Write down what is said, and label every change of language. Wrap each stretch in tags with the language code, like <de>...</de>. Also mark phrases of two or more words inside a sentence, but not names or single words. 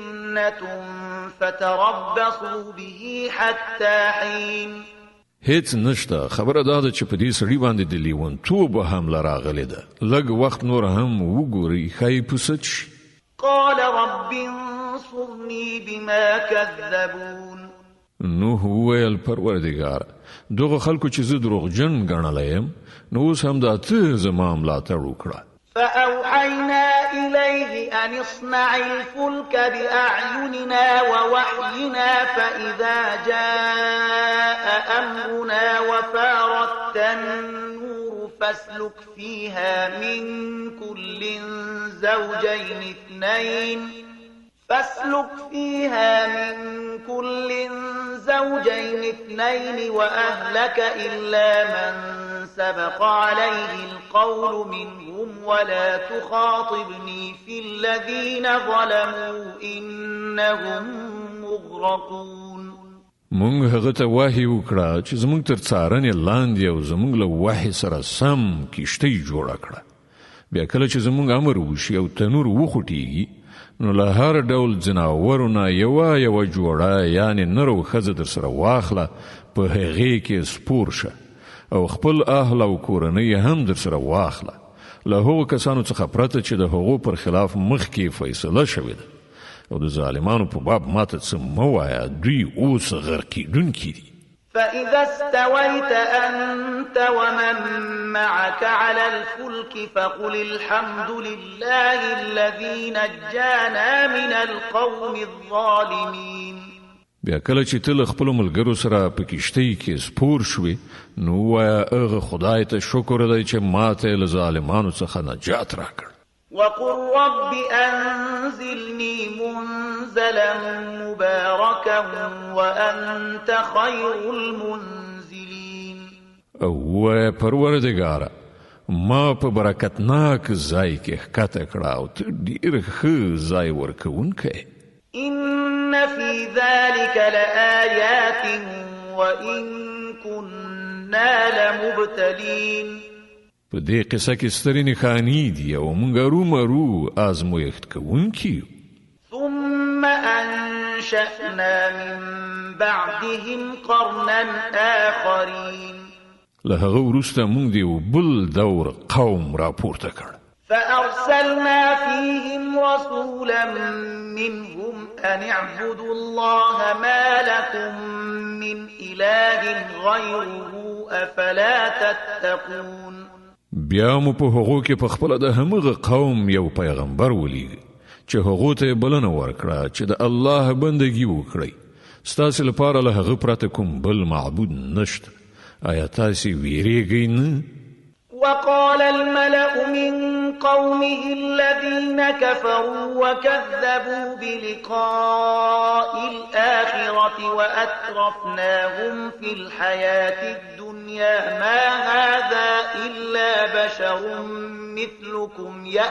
<ar>فتربصوا به حتى حين.</ar> <ps>هیڅ نشته. خبره دا ده چې په دې سړي باندې د لیونتوب حمله راغلې ده. لږ وخت نور هم وګورئ، ښایي پوسه شي.</ps> <ar>قال رب انصرني بما كذبون.</ar> <ps>نوح وویل پروردګار، دغه خلکو چې زه دروغجن ګڼلی یم، نو اوس هم دا ته زما ملاتړ وکړه.</ps> <ar>فأوحينا إليه أن اصنع الفلك بأعيننا ووحينا فإذا جاء أمرنا وفارت النور فاسلك فيها من كل زوجين اثنين وأهلك إلا من سبق عليه القول منهم ولا تخاطبني في الذين ظلموا إنهم مغرقون.</ar> <ps>مونږ هغه ته وحی وکړه چې زمونږ تر څارنې لاندې او زمونږ له وحی سره سم کښتۍ جوړه کړه. بیا کله چې زمونږ امر وشي او تنور وخوټېږي، نو له هر ډول ځناورو نه یوه جوړه یعنې نر او ښځه در سره واخله، په هغې کې سپور شه او خپل اهل او کورنۍ هم در سره واخله، له هغو کسانو څخه پرته چې د هغو پر خلاف مخکې فیصله شوې ده. او د ظالمانو په باب ماته څه مه وایه، دوی اوس غرقېدونکي دي.</ps> <ar>فإذا استويت أنت ومن معك على الفلك فقل الحمد لله الذي نجانا من القوم الظالمين.</ar> <ps>بیا کله چې ته له خپلو ملګرو سره په کښتۍ کې سپور شوې، نو ووایه هغه خدای ته شکر دی چې ماته له ظالمانو څخه نجات راکړ.</ps> <ar>وقل رب أنزلني منزلا مباركا وأنت خير المنزلين.</ar> <ps>او پروردگاره، ما په برکتناک ځای کې ښکته کړه او ته ډېر ښه ځای ورکوونکی.</ps> <ar>إن في ذلك لآيات وإن كنا لمبتلين.</ar> <ps>په دې قصه کې سترې نښانې دي او موږ ارومرو ازمویښت کوونکي.</ps> <ar>ثم أنشأنا من بعدهم قرنا آخرين.</ar> <ps>له هغه وروسته موږ د یو بل دور قوم راپورته کړ.</ps> <ar>فأرسلنا فيهم رسولا منهم أن اعبدوا الله ما لكم من إله غيره أفلا تتقون.</ar> <ps>بیا مو په هغو کې په خپله د همغه قوم یو پیغمبر ولیږه چې هغو ته یې بلنه ورکړه چې د الله بندګي وکړئ. ستاسې لپاره له هغه پرته کوم بل معبود نشته. آیا تاسې ویریږئ نه؟</ps> <ar>وقال الملأ من قومه الذين كفروا وكذبوا بلقاء الآخرة وأترفناهم في الحياة الدنيا ما هذا إلا بشر مثلكم</ar>